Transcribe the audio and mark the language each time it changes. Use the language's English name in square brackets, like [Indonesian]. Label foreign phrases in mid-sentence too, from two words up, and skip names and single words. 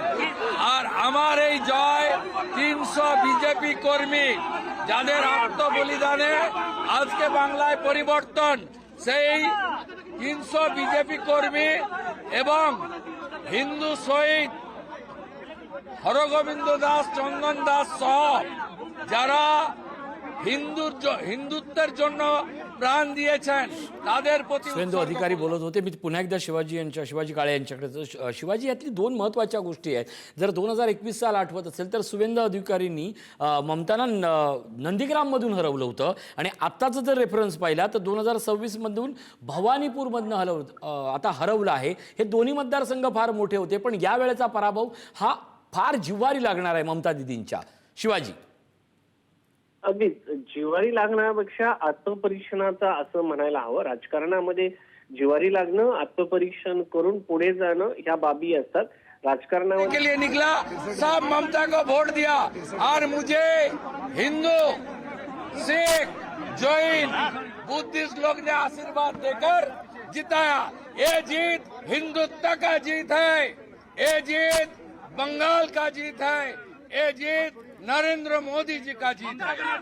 [Bangla] আর আমার এই জয় 300 বিজেপি কর্মী যাদের আত্মবলিদানে আজকে বাংলায় পরিবর্তন, সেই 300 বিজেপি কর্মী এবং হিন্দু শহীদ হরগোবিন্দ দাস, চন্দন দাস সহ যারা হিন্দুত্বের জন্য प्राण दिएছেন তাদের প্রতি। [Marathi] सुवेंदू अधिकारी बोलत होते। मी पुन्हा एकदा शिवाजी काळे यांच्याकडे। शिवाजी, यातली 2 महत्त्वाच्या गोष्टी आहेत। जर 2021 साल आठवत असेल तर सुवेंदू अधिकारींनी ममतांना नंदीग्राममधून हरवलं होतं आणि आत्ताचा जर रेफरन्स पाहिला तर 2026 मधून भवानीपूरमधनं आता हरवलं आहे। हे दोन्ही मतदारसंघ फार मोठे होते, पण या वेळेचा पराभव हा फार जिव्हारी लागणार आहे ममता दिदींच्या। शिवाजी, अगदी जिव्हारी लागण्यापेक्षा आत्मपरीक्षणाचा असं म्हणायला हवं। राजकारणामध्ये जिव्हारी लागणं, आत्मपरीक्षण करून पुढे जाणं ह्या बाबी असतात। राजकारणामध्ये [Hindi] के लिए निकला, सब ममता को वोट दिया और मुझे हिंदू, सिख, जैन, बुद्धिस्ट लोग ने आशीर्वाद देकर जिताया। ये जीत हिंदुत्व का जीत है, ये जीत बंगाल का जीत है, ये जीत नरेंद्र मोदी जी का जीत है।